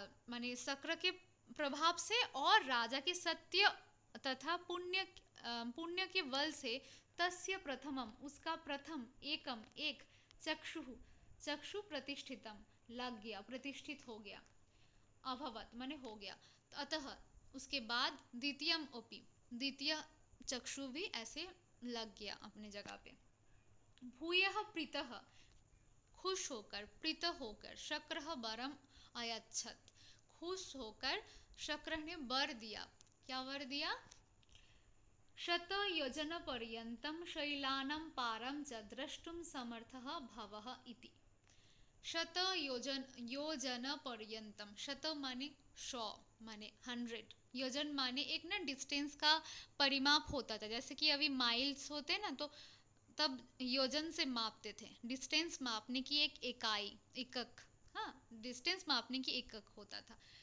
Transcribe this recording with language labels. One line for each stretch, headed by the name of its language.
Hindi: माने शक्र के प्रभाव से और राजा के सत्य तथा पुण्य के बल से, तस्य प्रथमम उसका प्रथम, एकम एक, चक्षु प्रतिष्ठितम लग गया, प्रतिष्ठित हो गया, अभवत माने हो गया, अतः उसके बाद द्वितीयम अपि, द्वितीय चक्षु भी ऐसे लग गया अपने जगह पे। भूयः प्रीतः खुश होकर, प्रीत होकर, शक्र वरम अयच्छत, खुश होकर शक्र ने वर दिया। क्या वर दिया?
Sanskrit: शतयोजन पर्यंतम शैलानां पारं च द्रष्टुं समर्थः भवः इति।
Hindi: योजन पर्यंतम, शत माने 100 माने 100, योजन माने एक ना डिस्टेंस का परिमाप होता था, जैसे कि अभी माइल्स होते ना, तो तब योजन से मापते थे, डिस्टेंस मापने की एक इकाई, एकक, हाँ, डिस्टेंस मापने की एकक होता था।